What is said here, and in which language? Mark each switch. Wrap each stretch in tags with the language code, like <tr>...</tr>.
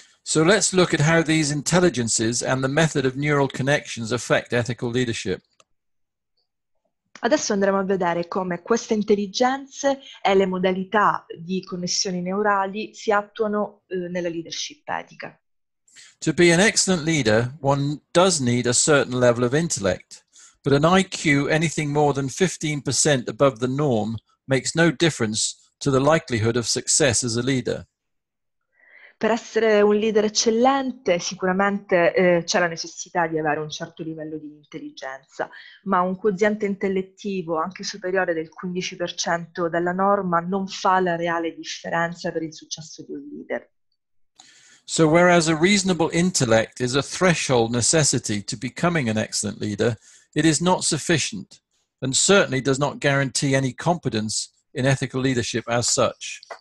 <en>So let's look at how these intelligences and the method of neural connections affect ethical leadership.</en> <it>Adesso andremo a vedere come queste intelligenze e le modalità di connessioni neurali si attuano nella leadership etica.</it> <en>To be an excellent leader, one does need a certain level of intellect, but an IQ anything more than 15% above the norm makes no difference to the likelihood of success as a leader.</en> <it>Per essere un leader eccellente sicuramente c'è la necessità di avere un certo livello di intelligenza, ma un quoziente intellettivo anche superiore del 15% della norma non fa la reale differenza per il successo di un leader.</it> <en>So whereas a reasonable intellect is a threshold necessity to becoming an excellent leader, it is not sufficient and certainly does not guarantee any competence in ethical leadership as such.</en>